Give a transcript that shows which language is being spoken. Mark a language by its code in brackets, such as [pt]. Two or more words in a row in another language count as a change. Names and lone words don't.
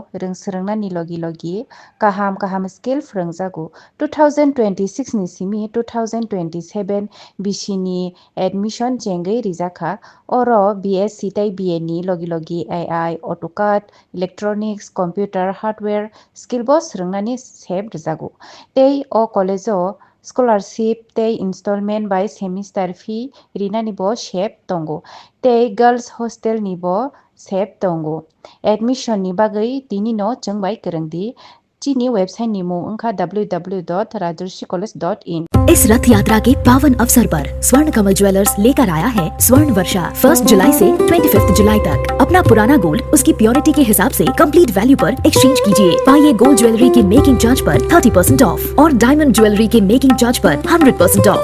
[trp] rungsrungna ni logi kaham skill frungjago 2026 ni simi 2027 bishini admission jengai rijaka oro BSc tai BA ni logi [en] AI AutoCAD electronics computer hardware skill [trp] bo srungnani seb rijago tei o college o scholarship tei [en] installment by semester fee [trp] rina ni bo sep tongo tei [en] girls hostel [trp] ni bo sep tongo admission ni bagai tini no chengbai kerengdi चीनी वेबसाइट निमो उनका www.rajarsicollege.in। [hi] इस रथ यात्रा के पावन अवसर पर स्वर्ण कमल ज्वेलर्स लेकर आया है स्वर्ण वर्षा 1 जुलाई से 25 जुलाई तक। अपना पुराना गोल्ड उसकी प्योरिटी के हिसाब से [en] complete value [hi] पर एक्सचेंज कीजिए। पाइए [en] gold jewellery [hi] के [en] making charge [hi] पर 30% ऑफ और [en] diamond jewellery [hi] के [en] making charge [hi] पर 100% ऑफ।